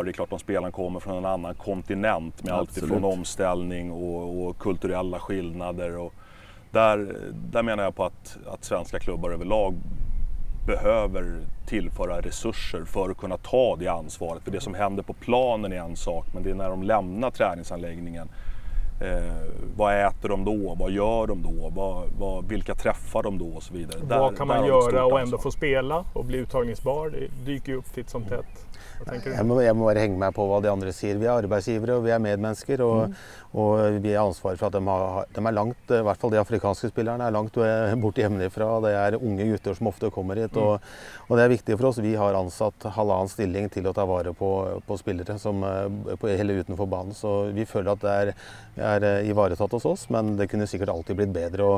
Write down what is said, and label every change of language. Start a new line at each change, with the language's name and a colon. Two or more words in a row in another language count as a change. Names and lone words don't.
Swedish: Det är klart om spelaren kommer från en annan kontinent med allt ifrån omställning och kulturella skillnader, och där menar jag på att svenska klubbar överlag behöver tillföra resurser för att kunna ta det ansvaret. För det som händer på planen är en sak, men det är när de lämnar träningsanläggningen. Vad äter de då? Vad gör de då? Vilka träffar de då? Och så vidare. Vad kan man göra och ändå få spela och bli uttagningsbar? Det dyker ju upp titt som tätt.
Norwegian: Jeg må bare henge meg på hva de andre sier. Vi er arbeidsgivere og vi er medmennesker, og vi har ansvar for at de er langt, i hvert fall de afrikanske spillerne er langt borte hjemmefra. Det er unge gutter som ofte kommer hit, og det er viktig for oss. Vi har ansatt halvannen stilling til å ta vare på spillere som hele utenfor banen, så vi føler at det er ivaretatt hos oss, men det kunne sikkert alltid blitt bedre.